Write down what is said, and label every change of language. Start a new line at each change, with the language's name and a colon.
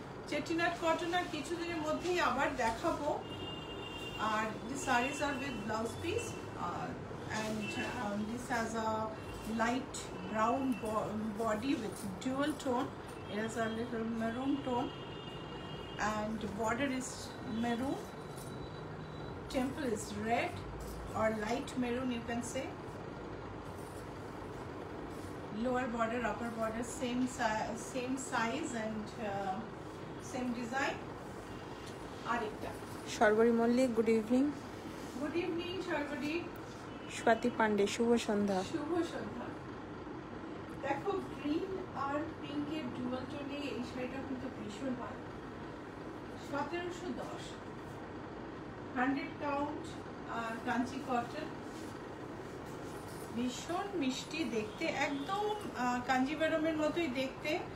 Bangla: চেটিনাট cotton আর কিছুদিনের মধ্যেই আবার দেখাবো। আর
English: the sarees are with blouse piece, and this has a light brown body with dual tone. It has a little maroon tone and border is maroon, temple is red or light maroon, you can say. Lower border, upper border, same size and same design.
Bangla: Arekta
English: Sharbari Mollik, good evening. Good evening, Sharbari.
Bangla: Swati Pandey, শুভ সন্ধ্যা। শুভ সন্ধ্যা। দেখো green আর পিঙ্কের dual টোনে এই শাড়িটা কিন্তু ভীষণ ভালো। 1710। 100 count Kanchi cotton, ভীষণ মিষ্টি দেখতে, একদম কাঞ্জিভারমের মতোই দেখতে।